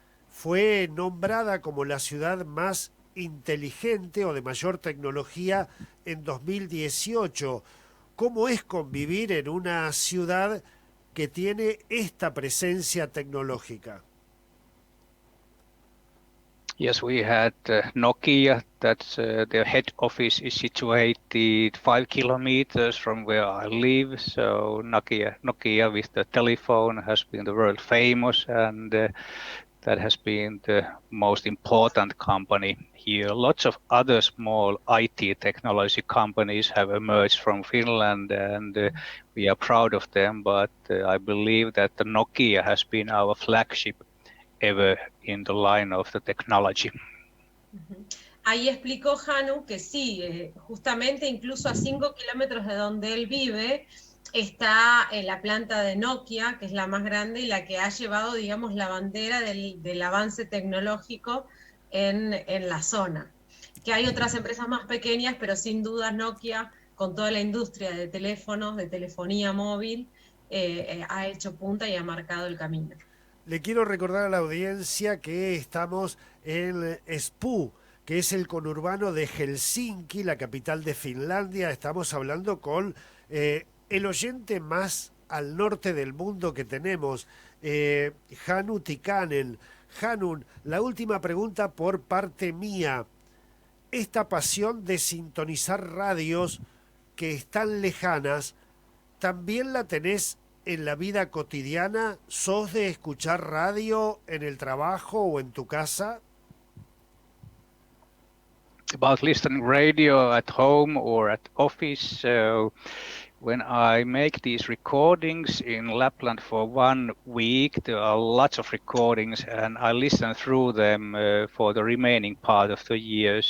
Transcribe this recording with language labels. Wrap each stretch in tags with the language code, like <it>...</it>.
<es>Fue nombrada como la ciudad más inteligente o de mayor tecnología en 2018. ¿Cómo es convivir en una ciudad que tiene esta presencia tecnológica?</es> <en>Yes, we had Nokia, that's their head office is situated 5 kilometers from where I live. So Nokia with the telephone has been the world famous, and that has been the most important company here. Lots of other small IT technology companies have emerged from Finland, and we are proud of them, but I believe that the Nokia has been our flagship ever in the line of the technology.</en> <es>Ahí explicó Hanu que sí, justamente incluso a 5 kilómetros de donde él vive está la planta de Nokia, que es la más grande y la que ha llevado, digamos, la bandera del avance tecnológico en la zona. Que hay otras empresas más pequeñas, pero sin duda Nokia, con toda la industria de teléfonos, de telefonía móvil, ha hecho punta y ha marcado el camino. Le quiero recordar a la audiencia que estamos en Espoo, que es el conurbano de Helsinki, la capital de Finlandia. Estamos hablando con el oyente más al norte del mundo que tenemos, Hanu Tikkanen. Hanu, la última pregunta por parte mía. Esta pasión de sintonizar radios que están lejanas, ¿también la tenés en la vida cotidiana? ¿Sos de escuchar radio en el trabajo o en tu casa?</es> <en>About listening radio at home or at office, when I make these recordings in Lapland for 1 week, there are lots of recordings and I listen through them for the remaining part of the year.</en>